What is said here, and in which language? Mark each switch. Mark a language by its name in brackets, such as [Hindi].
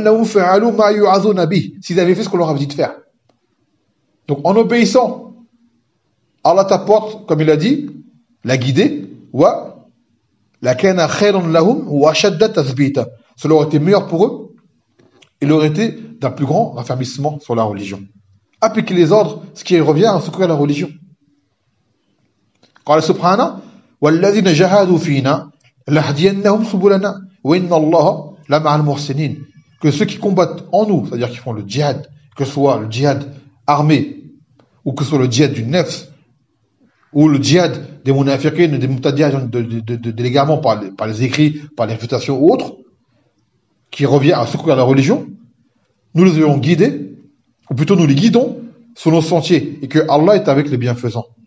[French] S'ils avaient fait ce qu'on leur avait dit de faire. Donc en obéissant, Allah t'apporte, comme il a dit, la guider. Cela aurait été meilleur pour eux. Il aurait été d'un plus grand raffermissement sur la religion. Appliquer les ordres, ce qui revient à secourir la religion. Quand le Subhanah, [Arabic] وَالَّذِينَ جَهَادُوا فِيْنَا لَهْدِيَنَّهُمْ سُبُلَنَا وَإِنَّ اللَّهَ لَمَعَ الْمُحْسِنِينَ. [French] Que ceux qui combattent en nous, c'est-à-dire qui font le djihad, que ce soit le djihad armé, ou que ce soit le djihad du nefs, ou le djihad des munafiqin, des mutadiyah, de l'égarement par les écrits, par les réfutations ou autres, qui revient à secourir la religion, nous les avons guidés, ou plutôt nous les guidons, sur nos sentiers, et que Allah est avec les bienfaisants.